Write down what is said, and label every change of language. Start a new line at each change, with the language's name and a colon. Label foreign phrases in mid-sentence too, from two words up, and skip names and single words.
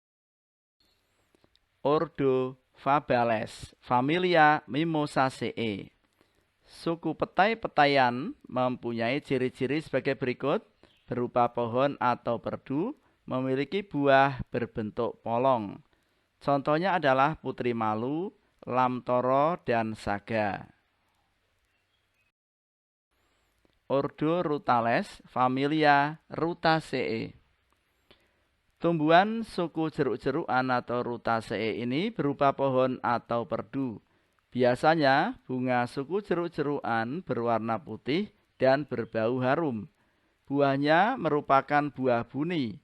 Indonesian: Ordo Fabales, familia Mimosaceae. Suku petai-petaian mempunyai ciri-ciri sebagai berikut, berupa pohon atau perdu, memiliki buah berbentuk polong. Contohnya adalah putri malu, lamtoro, dan saga. Ordo Rutales, familia Rutaceae. Tumbuhan suku jeruk-jerukan atau Rutaceae ini berupa pohon atau perdu. Biasanya bunga suku jeruk-jerukan berwarna putih dan berbau harum. Buahnya merupakan buah buni.